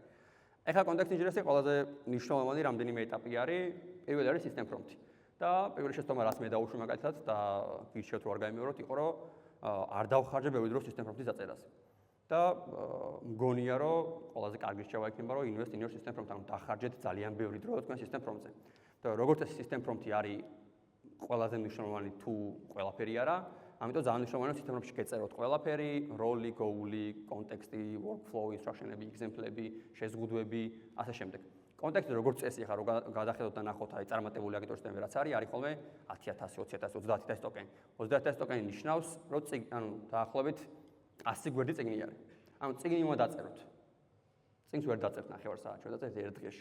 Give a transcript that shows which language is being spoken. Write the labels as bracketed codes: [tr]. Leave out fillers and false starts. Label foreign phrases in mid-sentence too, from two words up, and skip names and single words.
[ka] ეხლა კონტექსტ ინჟინერიის ყველაზე მნიშვნელოვანი რამდენიმე ეტაპი არის, პირველი არის [en] system prompt-ი. [ka] და პირველი შეცდომა რაც მე დავუშვი მაგალითად და გირჩევთ რომ არ გამიმეოროთ, იყო რომ არ დავხარჯე ბევრი დრო [en] system prompt-ის [ka] დაწერაზე. და მგონია რომ ყველაზე კარგი რჩევა იქნება რომ [en] invest in your system prompt, [ka] ანუ დახარჯეთ ძალიან ბევრი დრო თქვენ [en] system prompt-ზე. [ka] და როგორც ეს [en] system prompt-ი [ka] არის ყველაზე მნიშვნელოვანი თუ ყველაფერი არა, ამიტომ ძალიან მნიშვნელოვანია [en] system prompt-ში [ka] გეწეროთ ყველაფერი, როლი, goal-ი, კონტექსტი, [en] workflow, instruction-ები, [ka] example-ები, შეზღუდვები, ასე შემდეგ. კონტექსტი როგორც წესი ხარ, რომ გადახედოთ და ნახოთ, აი წარმატებული აგენტური სისტემა რაც არის ხოლმე 10000, 20000, 30000 ტოკენი. 30000 ტოკენი ნიშნავს, რომ ანუ დაახლოებით 100 გვერდი წიგნი არის. ანუ წიგნი უნდა დაწეროთ. წიგნს ვერ დაწერთ ნახევარ საათში, ვერ დაწერთ ერთ დღეში.